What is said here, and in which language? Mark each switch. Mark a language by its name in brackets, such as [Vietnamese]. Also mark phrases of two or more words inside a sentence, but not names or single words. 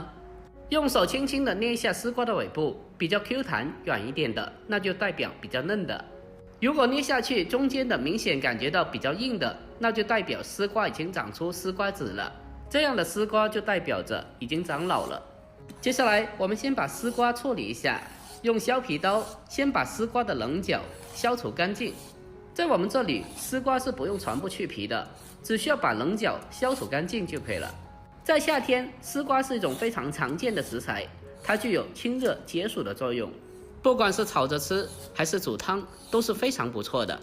[Chinese] 用手輕輕的捏一下絲瓜的尾部，比較 Q 彈軟一點的，那就代表比較嫩的。如果捏下去中間的明顯感覺到比較硬的，那就代表絲瓜已經長出絲瓜籽了，這樣的絲瓜就代表着已經長老了。接下來我們先把絲瓜處理一下，用削皮刀先把絲瓜的稜角消除乾淨。在我們這裡，絲瓜是不用全部去皮的，只需要把稜角消除乾淨就可以了。在夏天，絲瓜是一種非常常見的食材，它具有清熱解暑的作用，不管是炒着吃還是煮湯都是非常不錯的。